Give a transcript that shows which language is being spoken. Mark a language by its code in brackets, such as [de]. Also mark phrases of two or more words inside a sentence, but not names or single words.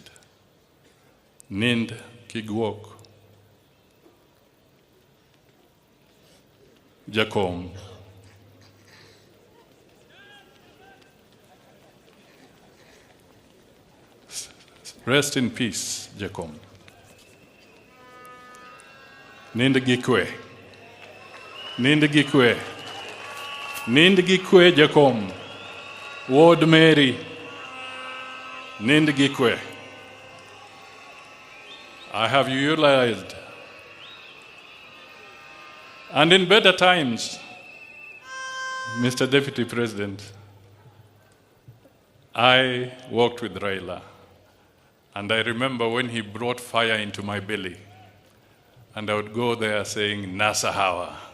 [luo] Nind Kigwok, Jacom, [en] rest in peace, [luo] Jakom. Nind gi kwe. Nind gi kwe. Nind gi kwe, Jakom. Ward Mary. Nind gi kwe. [en] I have utilized. And in better times, Mr. Deputy President, I worked with Raila, and I remember when he brought fire into my belly, and I would go there saying, Nasa Hawa.